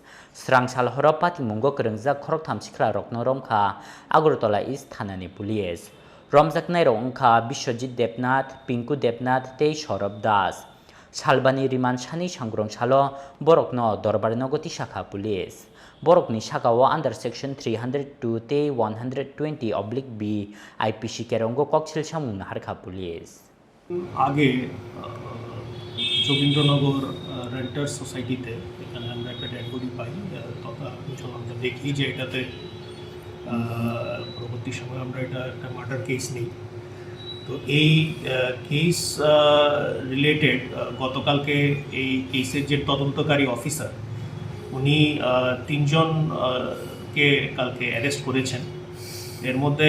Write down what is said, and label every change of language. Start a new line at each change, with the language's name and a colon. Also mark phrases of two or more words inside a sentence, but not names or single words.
Kok Borok: Srang Salahoro Patimungo Krengjak Khorotam Sikla Rok no Romkha Agortola East Thanani Police Romjak Nairo Romkha Biswajit Debnath Pinku Debnath Tei Sourab Das Salbani Riman Chani Sangrong Chalo Borokno Dorbarnogo Tishaka Police Borokni Shakawa
English: under section 302 T 120/B IPC
Kok Borok: Kerongo Kokchil Shamun Harka Police
Bangla: Age যোগীন্দ্রনগর রেন্টার্স সোসাইটিতে এখানে আমরা একটা
English: dead body
Bangla: পাই তথা আমরা দেখি যে এটাতে পরবর্তী সময় আমরা এটা একটা
English: murder case
Bangla: নেই তো এই
English: case related
Bangla: গতকালকে এই কেসের যে তদন্তকারী অফিসার উনি তিনজনকে কালকে অ্যারেস্ট করেছেন এর মধ্যে